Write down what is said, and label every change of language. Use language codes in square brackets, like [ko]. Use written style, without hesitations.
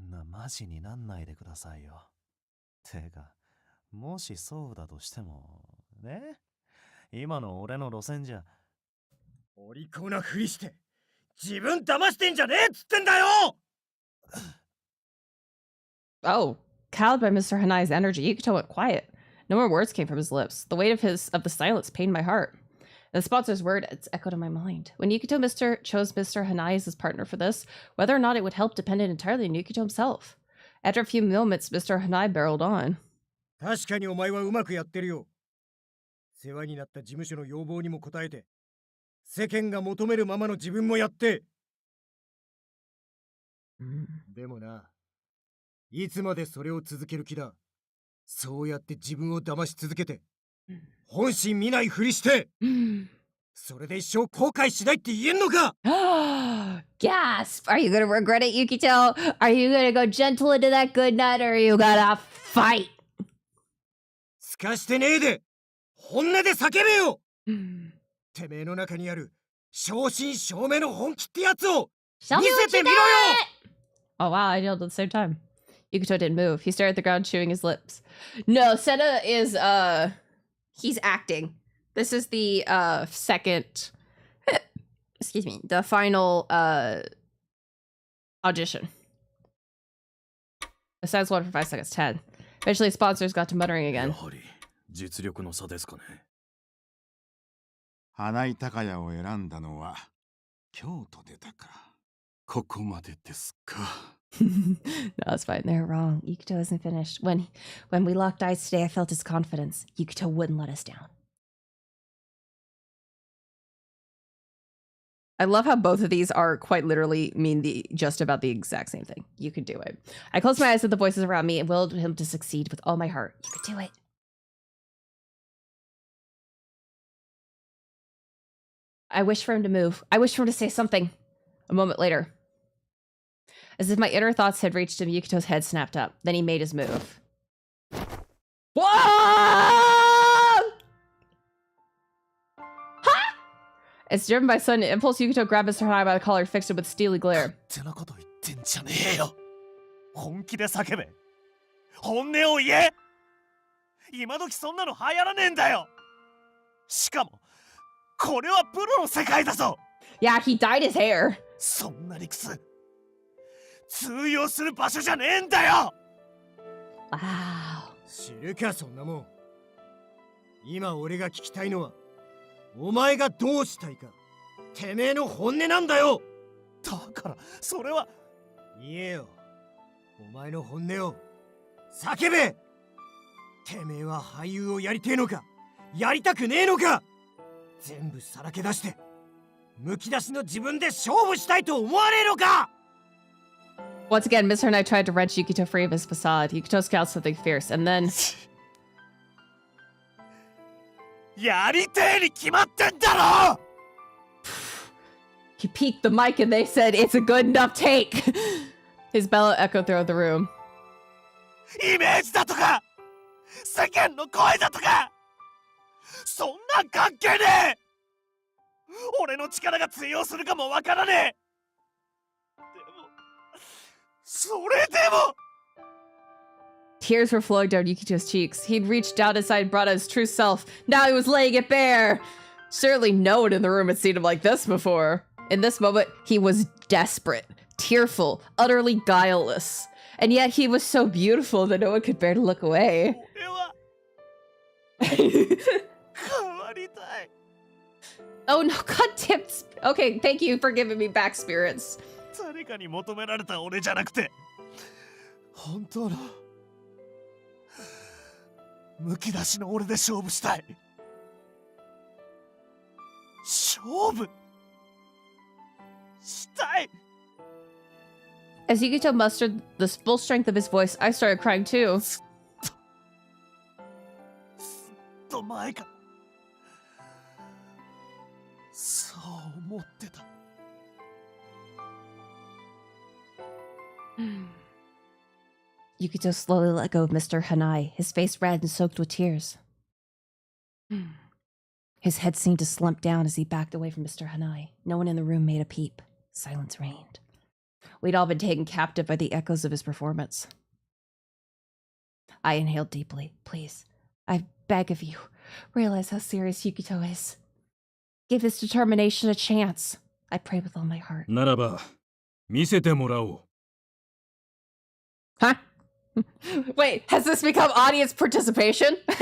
[ja] マジになんないでくださいよ。てか、もしそうだとしてもね、今の俺の路線じゃ。お利口なふりして自分騙してんじゃねえっつってんだよ。 [en] Oh, cowed by Mr. Hanai's energy, Yukito went quiet. No more words came from his lips. The weight of the silence pained my heart. The sponsor's words echoed in my mind. When Yukito chose Mr. Hanai as his partner for this, whether or not it would help depended entirely on Yukito himself. After a few moments, Mr. Hanai barreled on. [ja] 確かにお前はうまくやってるよ。世話になった事務所の要望にも応えて、世間が求めるままの自分もやって。でもな、いつまでそれを続ける気だ。そうやって自分を騙し続けて、本心見ないふりして、それで一生後悔しないって言えんのか？ [en] Gasp! Are you gonna regret it, Yukito? Are you gonna go gentle into that good night, or are you gonna fight? [ja] すかしてねえで、本音で叫べよ。てめえの中にある正真正銘の本気ってやつを見せてみろよ。 [en] Oh wow, I yelled at the same time. Yukito didn't move. He stared at the ground, chewing his lips. No, Sena is he's acting. This is the second excuse me, the final audition. Besides one for 5 seconds, 10. Eventually sponsors got to muttering again. [ja] やはり実力の差ですかね。花井高也を選んだのは京都でたか。ここまでですか。 [en] No, it's fine. They're wrong. Yukito isn't finished. When we locked eyes today, I felt his confidence. Yukito wouldn't let us down. I love how both of these are quite literally just about the exact same thing. You could do it. I closed my eyes at the voices around me and willed him to succeed with all my heart. You could do it. I wish for him to move. I wish for him to say something. A moment later, as if my inner thoughts had reached him, Yukito's head snapped up. Then he made his move. Whoa! Ha! As driven by sudden impulse, Yukito grabbed Mr. Hanai by the collar and fixed him with steely glare. [ja] ってなこと言ってんじゃねえよ。本気で叫べ。本音を言え。今時そんなの流行らねえんだよ。しかもこれはプロの世界だぞ。 [en] Yeah, he dyed his hair. [ja] そんな理屈通用する場所じゃねえんだよ。 [en] Wow. [ja] 知るかそんなもん。今俺が聞きたいのはお前がどうしたいか。てめえの本音なんだよ。だからそれは。言えよ、お前の本音を叫べ。てめえは俳優をやりてえのか、やりたくねえのか。全部さらけ出してむき出しの自分で勝負したいと思わねえのか。 [en] Once again, Mr. Knight tried to wrench Yukito free of his facade. Yukito scowled something fierce, and then [ja] やりてえに決まってんだろ。 [en] he peeked the mic and they said, "It's a good enough take." His bellow echoed throughout the room. [ja] イメージだとか世間の声だとかそんなん関係ねえ。俺の力が通用するかもわからねえ。でもそれでも [en] Tears were flowing down Yukito's cheeks. He'd reached down inside and brought out his true self. Now he was laying it bare. Certainly no one in the room had seen him like this before. In this moment, he was desperate, tearful, utterly guileless. And yet he was so beautiful that no one could bear to look away. [ja] 俺は変わりたい。 [en] Oh no, goddamn. Okay, thank you for giving me back spirits. [ja] 誰かに求められた俺じゃなくて本当のむき出しの俺で勝負したい。勝負したい。 [en] As Yukito mustered the full strength of his voice, I started crying too. [ja] ずっと前からそう思ってた。 [en] Yukito slowly let go of Mr. Hanai, his face red and soaked with tears. His head seemed to slump down as he backed away from Mr. Hanai. No one in the room made a peep. Silence reigned. We'd all been taken captive by the echoes of his performance. I inhaled deeply. Please, I beg of you, realize how serious Yukito is. Give his determination a chance. I pray with all my heart. [ja] ならば、見せてもらおう。 [en] Huh? Wait, has this become audience participation?